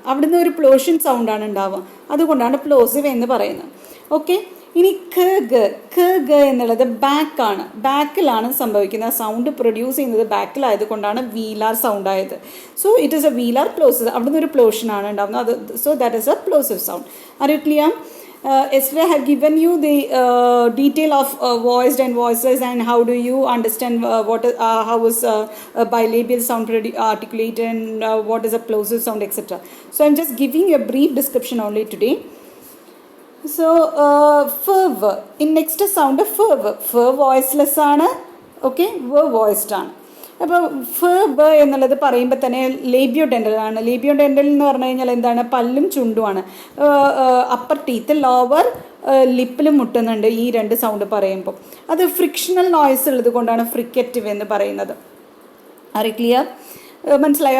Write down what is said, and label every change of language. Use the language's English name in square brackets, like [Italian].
[Malayalam] അവിടുന്ന് ഒരു പ്ലോഷൻ സൗണ്ടാണ് ഉണ്ടാവുക, അതുകൊണ്ടാണ് പ്ലോസീവ് എന്ന് പറയുന്നത്. ഓക്കെ, ഇനി ഖ ഗ എന്നുള്ളത് ബാക്കാണ്, ബാക്കിലാണ് സംഭവിക്കുന്നത്. സൗണ്ട് പ്രൊഡ്യൂസ് ചെയ്യുന്നത് ബാക്കിലായതുകൊണ്ടാണ് വീലാർ സൗണ്ട് ആയത്. [English] so it is a velar plosive, [Malayalam] അവിടുന്ന് ഒരു പ്ലോഷനാണ് ഉണ്ടാകുന്നത്. [English] So that is a plosive sound. Are you clear? Yesterday I have given you the detail of voiced and voiceless and how do you understand how is bilabial sound articulated and what is a plosive sound, etc. So I'm just giving you a brief description only today. So ferv in next sound ferv voiceless [Malayalam] ആണ്, okay, [English] voiced ആണ്. [Malayalam] അപ്പോൾ ഫ ബ എന്നുള്ളത് പറയുമ്പോൾ തന്നെ ലേബിയോ ഡെൻ്റലാണ്. ലേബിയോ dental എന്ന് പറഞ്ഞു കഴിഞ്ഞാൽ എന്താണ്? പല്ലും ചുണ്ടുമാണ്. അപ്പർ ടീത്ത് ലോവർ ലിപ്പിലും മുട്ടുന്നുണ്ട് ഈ രണ്ട് സൗണ്ട് പറയുമ്പോൾ. അത് ഫ്രിക്ഷണൽ നോയ്സ് ഉള്ളത് കൊണ്ടാണ് ഫ്രിക്കറ്റീവ് എന്ന് പറയുന്നത്. [English] Are clear? [Malayalam] മനസ്സിലായി?